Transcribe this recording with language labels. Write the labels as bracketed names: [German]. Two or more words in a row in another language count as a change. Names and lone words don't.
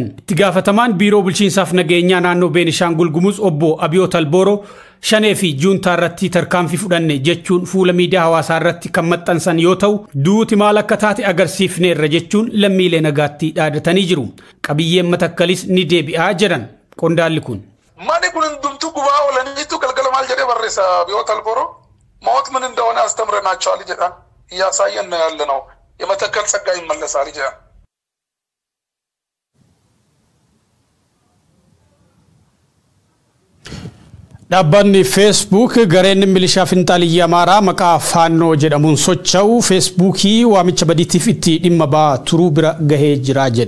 [Oromo] Itti gaafatamaan biiroo bulchiinsaaf nageenyaa naannoo Beenishaangul Gumuz obbo Abiyoot Albooroo shanee fi juuntaa irratti tarkaanfii fudhanne jechuun fuula miidiyaa hawaasaa irratti kan maxxansan yoo ta'u duuti maal akka taate agarsiifneerra jechuun lammiilee nagaatti dhaadatanii jiru. Qabiyyeen Matakkalis ni deebi'aa jedhan qondaalli kun. Mani kun hundumtuu gubaa oolaniitu galgala maal jedhee barreessa Abiyoot Albooroo [Amharic] ሞት ምን እንደሆነ አስተምረናቸዋል ይጀዳል ያሳየን ያለ ነው የመተከል ጸጋ ይመለሳል ይጀዳል [Oromo] Dhaabbanni Facebook gareen milishaa finxaaliyyaa Amaaraa maqaa faannoo jedhamuun socho'u Facebookii waamicha badiitiif itti dhimma ba'aa turuu bira gahee jira jedhe.